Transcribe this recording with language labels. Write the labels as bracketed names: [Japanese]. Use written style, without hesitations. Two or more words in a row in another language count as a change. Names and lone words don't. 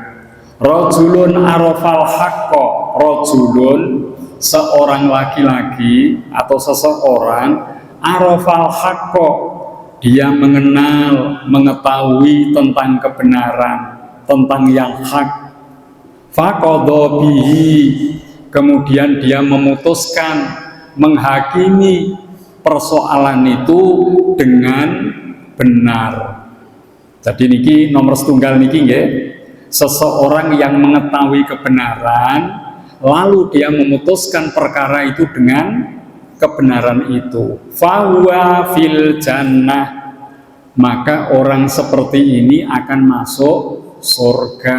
[Arabic] رجل عرف الحق, [Indonesian] rajulun seorang laki-laki atau seseorang, [Arabic] عرف الحق [Indonesian] dia mengenal, mengetahui tentang kebenaran, tentang yang hak. [Arabic] فقضى به, [Indonesian] kemudian dia memutuskan, menghakimi persoalan itu dengan benar. [Javanese] Jadi niki nomor setunggal niki nggih, [Indonesian] seseorang yang mengetahui kebenaran lalu dia memutuskan perkara itu dengan kebenaran itu, [Arabic] فهو في الجنة, [Indonesian] maka orang seperti ini akan masuk surga.